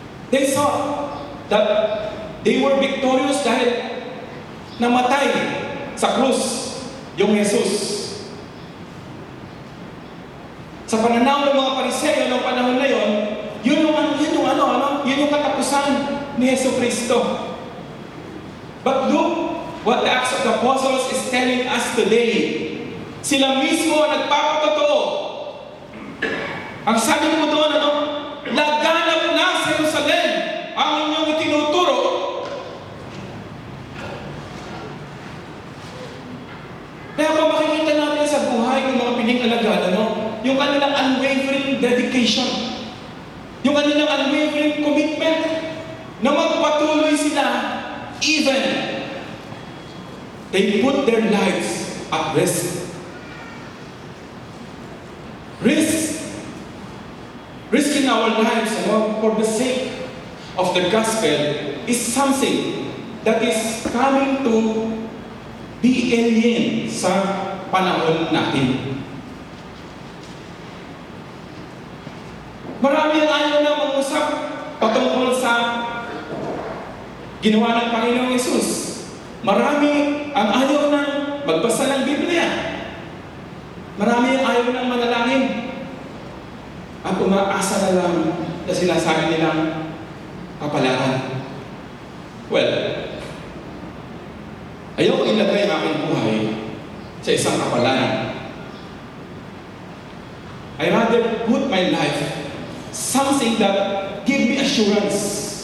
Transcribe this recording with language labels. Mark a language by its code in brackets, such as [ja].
[en] They saw that they were victorious [tl] dahil namatay sa krus yung Jesus. Sa pananaw ng mga Pariseo noong panahon na yon, yun yung katapusan ni Yesu Kristo. [en] But look what the Acts of the Apostles is telling us today. [tl] Sila mismo ang nagpapatotoo. Ang sabi mo doon, laganap na sa Jerusalem ang inyong itinuturo. Kaya kung makikita natin sa buhay ng mga piling alagad, yung kanilang unwavering dedication, yung kanilang unwavering commitment na magpatuloy sila, [en] even they put their lives at risk. Risking our lives for the sake of the gospel is something that is coming to be alien [tl] sa panahon natin. Marami ang ayaw na mangusap patungkol sa ginawa ng Panginoong Yesus. Marami ang ayaw na magbasa ng Biblia. Marami ang ayaw ng manalangin. At umaasa na lang na sinasabi nilang kapalaran. Well, ayaw ko ilagay ang aking buhay sa isang kapalaran. [en] I rather put my life something that give me assurance.